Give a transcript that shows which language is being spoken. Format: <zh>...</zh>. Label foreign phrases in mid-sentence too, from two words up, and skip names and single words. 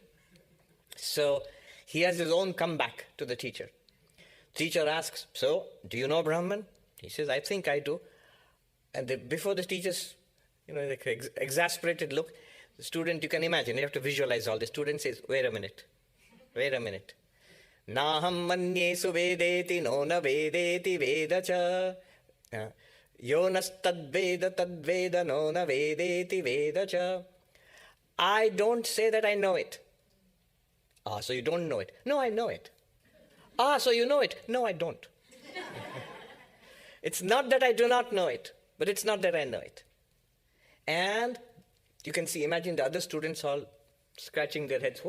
<en>So he has his own comeback to the teacher. Teacher asks, so, do you know Brahman? He says, I think I do. And before the teacher's, like exasperated look, the student, you can imagine, you have to visualize all. The student says, wait a minute.</en> <sa>नाहं मन्ये सु वेदेति नो न वेदेति वेद च. यो नस्तद्वेद नो न वेदेति वेद च.</sa> <en>I don't say that I know it. Ah, so you don't know it. No, I know it. Ah, so you know it. No, I don't. It's not that I do not know it, but it's not that I know it. And you can see, imagine the other students all scratching their heads.</en>